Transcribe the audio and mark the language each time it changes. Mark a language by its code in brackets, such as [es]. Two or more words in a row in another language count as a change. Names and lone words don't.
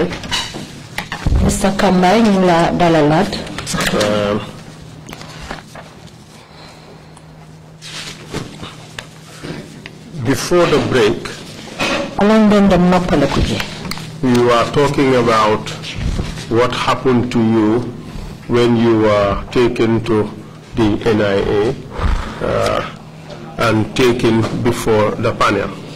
[en] Mr. [wo] Kambai, ñu la dalalat. [en] Before the break, you are talking about what happened to you when you were taken to the NIA and taken before the panel.